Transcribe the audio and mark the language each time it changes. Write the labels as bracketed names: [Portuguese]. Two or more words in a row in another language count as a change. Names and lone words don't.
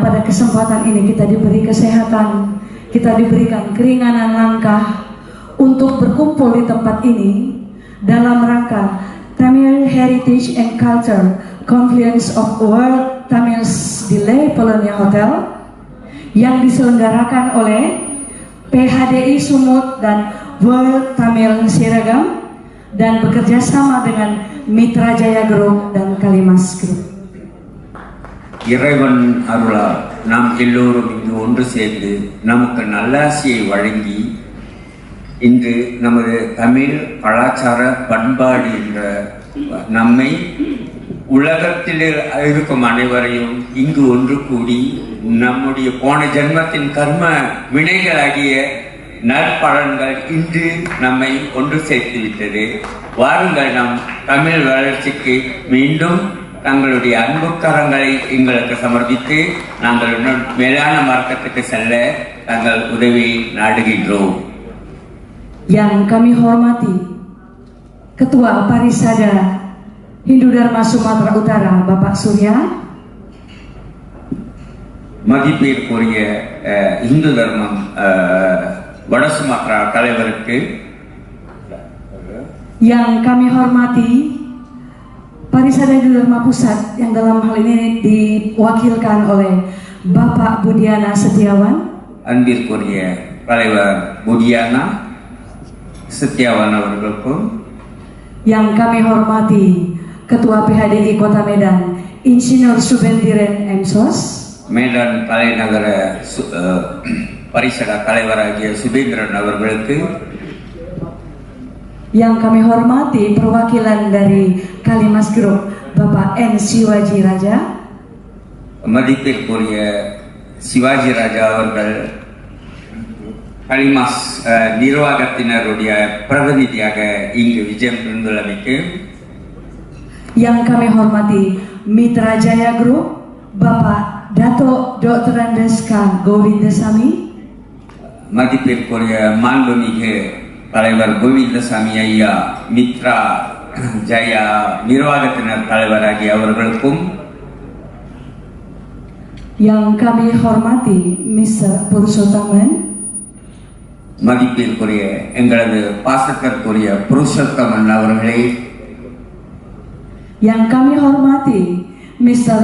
[Indonesian] pada kesempatan ini kita diberi kesehatan, kita diberikan keringanan langkah untuk berkumpul di tempat ini dalam rangka Tamil Heritage and Culture Conference of World Tamils di Le Polonia Hotel yang diselenggarakan oleh PHDI Sumut dan World Tamil Siragam dan bekerja sama dengan Mitra Jaya Group dan Kalimas Group. [Tamil] இறைவன் அருளால் நாம் எல்லோரும் இங்கு ஒன்று சேர்ந்து நமக்கு நல்லாசியை வழங்கி இன்று நமது தமிழ் கலாச்சார பண்பாடு என்ற நம்மை உலகத்தில் இருக்கும் அனைவரையும் இங்கு ஒன்று கூடி நம்முடைய போன ஜென்மத்தின் கர்ம வினைகளாகிய நற்பலன்கள் இன்று நம்மை ஒன்று சேர்த்து விட்டது. வாருங்கள், நம் தமிழ் வளர்ச்சிக்கு மீண்டும் தங்களுடைய அன்பு கரங்களை எங்களுக்கு சமர்ப்பித்து நாங்கள் இன்னும் மேலான மார்க்கத்துக்கு செல்ல தங்கள் உதவியை நாடுகின்றோம். [Indonesian] Yang kami hormati Ketua Parisada Hindu Dharma Sumatera Utara Bapak Surya, [Tamil] மதிப்பிற்குரிய இந்து தர்மம் வட சுமத்ரா தலைவருக்கு, [Indonesian] yang kami hormati Parisada Hindu Dharma Pusat yang dalam hal ini diwakilkan oleh Bapak Budiana Setiawan, [Tamil] அன்பிற்குரிய தலைவர் புதியானா Setiawan அவர்களுக்கும், [Indonesian] yang kami hormati Ketua PHDI Kota Medan Insinyur Subendiren M.Sos, [Tamil] மேடன் தலைநகர பரிசட தலைவராகிய சுபேந்திரன் அவர்களுக்கு, [Indonesian] yang kami hormati perwakilan dari Kalimas Group Bapak N. Siwaji Raja, [Tamil] மதிப்பிற்குரிய சிவாஜி ராஜா அவர்கள் கலிமாஸ் நிர்வாகத்தினருடைய பிரதிநிதியாக இங்கு விஜயம் இருந்துள்ளமைக்கு, [Indonesian] yang kami hormati Mitra Jaya Group Bapak Dato Dr. Andeska Govindasamy, [Tamil] மதிப்பிற்குரிய மாண்புமிகு தலைவர் கோவிந்தசாமி ஐயா மித்ரா ஜெயா நிர்வாகத்தினர் தலைவராகிய அவர்களுக்கும், [Indonesian] yang kami hormati Mr. Purushottaman, [Tamil] மதிப்பிற்குரிய எங்களது பாசத்திற்குரிய புருஷோத்தமன் அவர்களே, [Indonesian] yang kami hormati Mr.